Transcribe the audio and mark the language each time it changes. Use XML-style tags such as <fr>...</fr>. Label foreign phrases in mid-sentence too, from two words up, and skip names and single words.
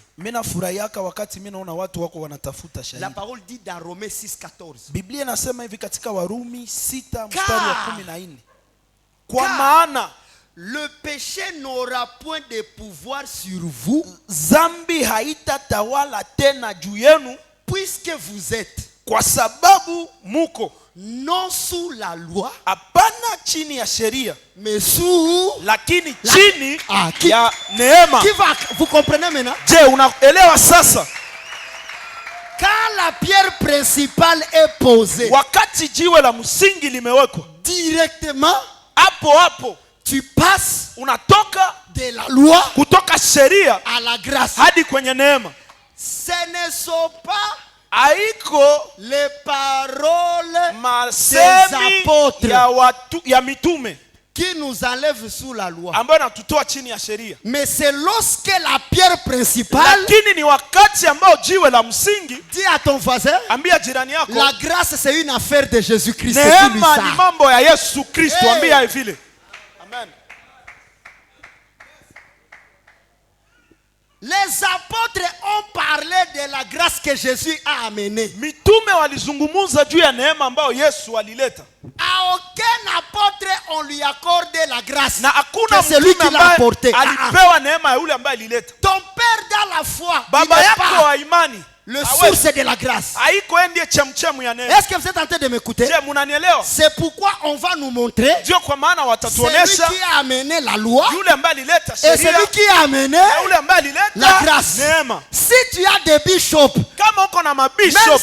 <sw>mimi nafurahiaka wakati mimi naona watu wako wanatafuta</sw> <fr>La</fr> <sw>shahidi.</sw> <fr>parole dit dans Romains 6,14.</fr> <sw>Biblia inasema hivi katika Warumi 6 mstari wa 14. Kwa</sw> <fr>Car</fr> <sw>maana</sw> <fr>le péché n'aura point de pouvoir sur vous,</fr> <sw>dhambi haitatawala tena juu yenu,</sw> <fr>puisque vous êtes</fr> <sw>kwa sababu muko</sw> <fr>non sous la loi,</fr> <sw>hapana chini ya sheria,</sw> <fr>mais sous...</fr> <sw>lakini chini</sw> <fr>qui-</fr> <sw>ya neema.</sw> <fr>Qui va... Vous comprenez maintenant?</fr> <sw>Je, unaelewa sasa?</sw> <fr>Quand la pierre principale est posée,</fr> <sw>Wakati jiwe la msingi limewekwa,</sw> <fr>directement,</fr> <sw>hapo hapo</sw> <fr>tu passes</fr> <sw>unatoka</sw> <fr>de la loi</fr> <sw>kutoka sheria</sw> <fr>à la grâce.</fr> <sw>hadi kwenye neema.</sw> <fr>Ce ne sont pas</fr> <sw>Haiko</sw> <fr>les paroles</fr> <sw>masemi</sw> <fr>apôtres</fr> <sw>ya mitume</sw> <fr>qui nous enlèvent sous la loi,</fr> <sw>ambayo natutoa chini ya sheria,</sw> <fr>mais c'est lorsque la pierre principale,</fr> <sw>lakini ni wakati ambao jiwe la msingi.</sw> <fr>dis à ton voisin,</fr> <sw>Ambia jirani yako,</sw> <fr>la grâce c'est une affaire de Jésus-Christ. C'est tout lui</fr> <sw>neema</sw> <fr>ça.</fr> <sw>ni mambo ya Yesu Kristo. Hey. Ambia vile. Amen.</sw> <fr>Les apôtres ont parlé de la grâce que Jésus a amenée.</fr> <sw>Mitume walizungumuza juu ya neema ambayo Yesu alileta,</sw> <fr>À aucun apôtre on lui accorde la grâce.</fr> <sw>na hakuna</sw> <fr>Que celui</fr> <sw>mtume</sw> <fr>qui l'a</fr> <sw>ambaye</sw> <fr>apporté.</fr> <sw>alipewa neema ya yule ambaye alileta.</sw> <fr>Ton père dans la foi, il</fr> <sw>Baba</sw> <fr>n'est</fr> <sw>yako</sw> <fr>pas</fr> <sw>wa imani</sw> <fr>le</fr> <sw>hawezi.</sw> <fr>source de la grâce.</fr> <sw>Haiko yeye ndiye chemchemu ya neema.</sw> <fr>Est-ce que vous êtes en train de m'écouter?</fr> <sw>Je, munanielewa?</sw> <fr>C'est pourquoi on va nous montrer</fr> <sw>Ndio kwa maana</sw> <fr>celui</fr> <sw>watatuonesha</sw> <fr>qui a amené la loi</fr> <sw>yule ambaye alileta</sw> <fr>et</fr> <sw>sheria</sw> <fr>celui qui a amené</fr> <sw>na yule ambaye alileta</sw> <fr>la grâce.</fr> <sw>neema.</sw> <fr>Si tu as des bishops,</fr> <sw>Kama uko na</sw> <fr>même</fr> <sw>mabishop,</sw>